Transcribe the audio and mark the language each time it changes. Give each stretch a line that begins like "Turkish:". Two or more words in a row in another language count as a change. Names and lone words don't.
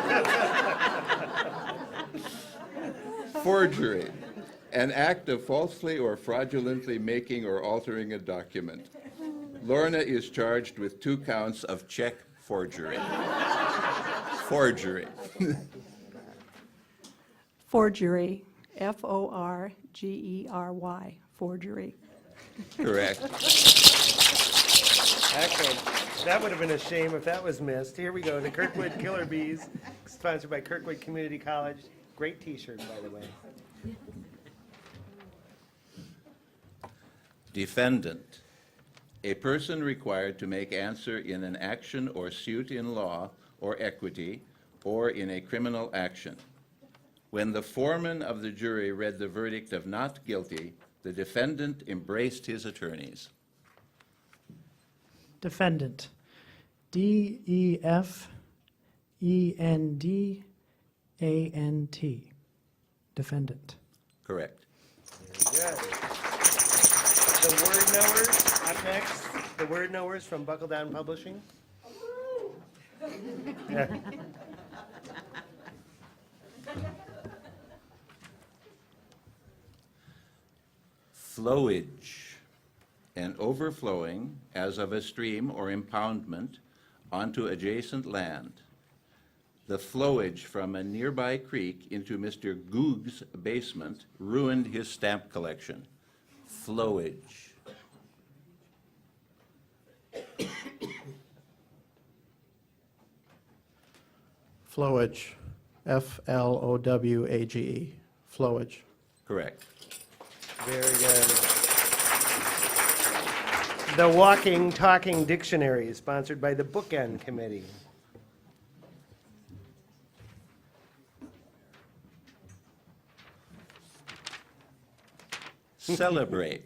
English: Forgery. An act of falsely or fraudulently making or altering a document. Lorna is charged with 2 counts of check forgery. Forgery. Forgery. F-O-R-G-E-R-Y. Forgery. Correct. Excellent. That would have been a shame if that was missed. Here we go, the Kirkwood Killer Bees, sponsored by Kirkwood Community College. Great T-shirt, by the way. Defendant. A person required to make answer in an action or suit in law or equity or in a criminal action. When the foreman of the jury read the verdict of not guilty, the defendant embraced his attorneys. Defendant. D-E-F-E-N-D-A-N-T. Defendant. Correct. Very good. The Word Knowers, up next. The Word Knowers from Buckle Down Publishing. Yeah. Flowage, an overflowing, as of a stream or impoundment, onto adjacent land. The flowage from a nearby creek into Mr. Goog's basement ruined his stamp collection. Flowage. Flowage. F-L-O-W-A-G-E. Flowage. Correct. Very good. The Walking, Talking Dictionary, sponsored by the Bookend Committee. Celebrate.